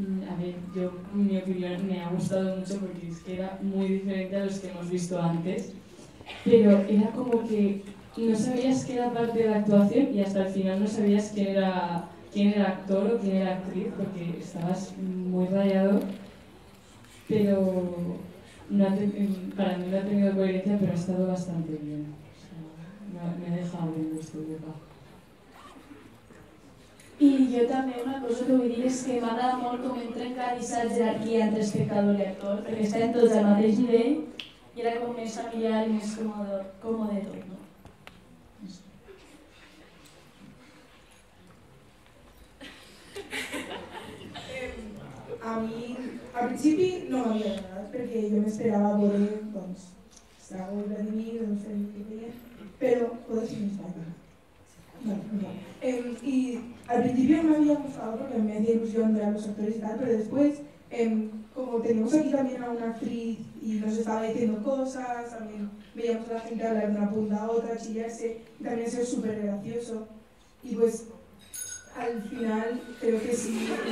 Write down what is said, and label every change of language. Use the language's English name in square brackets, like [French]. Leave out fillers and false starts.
[Spanish] A ver, yo, mi opinión me ha gustado mucho porque es que era muy diferente a los que hemos visto antes, pero era como que no sabías que era parte de la actuación y hasta el final no sabías quién era actor o quién era actriz porque estabas muy rayado, pero no para mí no ha tenido coherencia, pero ha estado bastante bien. O sea, me ha dejado bien gusto de boca. [Catalan] I jo també una cosa que vull dir és que m'agrada molt com hem trencat aquesta jerarquia entre espectador i actor, perquè estem tots al mateix nivell i era com més familiar i més còmode tot, no? a mi al principi no m'havia agradat perquè jo m'esperava veure doncs Estrago i Vladimir, no sé què feien, però [Spanish] puedo [Catalan] ser més fàcil. [Spanish] Y al principio me había gustado porque me hacía ilusión ver a los actores y tal, pero después, como teníamos aquí también a una actriz y nos estaba diciendo cosas, también veíamos a la gente hablar de una punta a otra, chillarse, y también ha sido súper gracioso. Y pues, al final, creo que sí.